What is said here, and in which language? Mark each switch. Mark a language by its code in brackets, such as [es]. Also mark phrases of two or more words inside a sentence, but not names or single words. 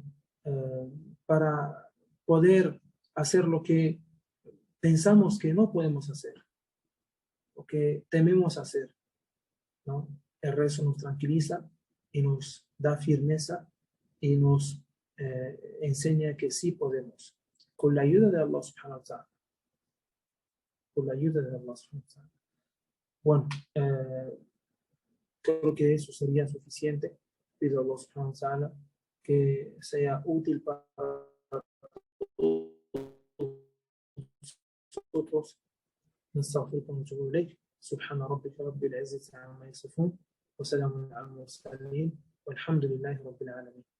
[es] Para poder hacer lo que pensamos que no podemos hacer, o que tememos hacer, ¿no? El rezo nos tranquiliza y nos da firmeza y nos enseña que sí podemos, con la ayuda de Allah [ar] سبحانه وتعالى. [es] Con la ayuda de Allah [ar] سبحانه وتعالى. [es] Bueno, creo que eso sería suficiente. Pido a Allah [ar] سبحانه وتعالى [es] que sea útil para nosotros. [ar] نستغفرك ونتوب إليك سبحان ربك رب العزة عما يصفون وسلام على المرسلين والحمد لله رب العالمين.